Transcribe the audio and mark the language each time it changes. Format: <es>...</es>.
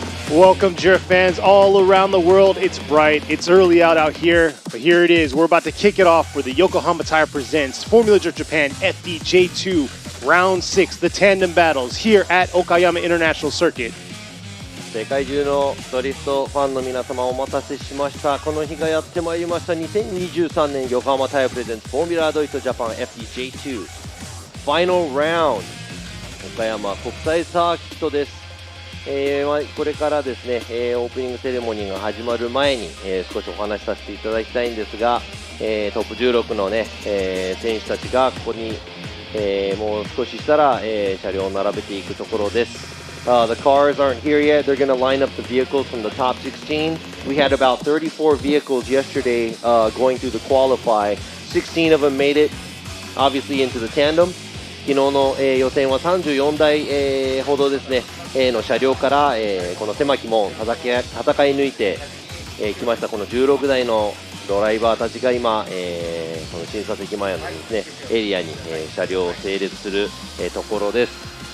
<en>Welcome, Drift fans all around the world. It's bright, it's early out here, but here it is. We're about to kick it off for the Yokohama Tire presents Formula Drift Japan FDJ2 Round 6, the tandem battles here at OKAYAMA International Circuit.</en> <ja>世界中のドリフトファンの皆様お待たせしました。この日がやってまいりました。2023年横浜タイヤプレゼンツフォーミュラードリフトジャパン FDJ2 ファイナルラウンド岡山国際サーキットです。これからですね、オープニングセレモニーが始まる前に、少しお話しさせていただきたいんですが、トップ16のね、選手たちがここに、もう少ししたら、車両を並べていくところです。</ja> <en>The cars aren't here yet. They're going to line up the vehicles from the top 16. We had about 34 vehicles yesterday going through the qualify. 16 of them made it, obviously, into the tandem.</en> <ja>昨日の、予選は34台、ほどですね、の車両から、この狭き門戦い抜いてきました。この16台のドライバーたちが今、この審査席前のですね、エリアに、車両を整列する、ところです。</ja>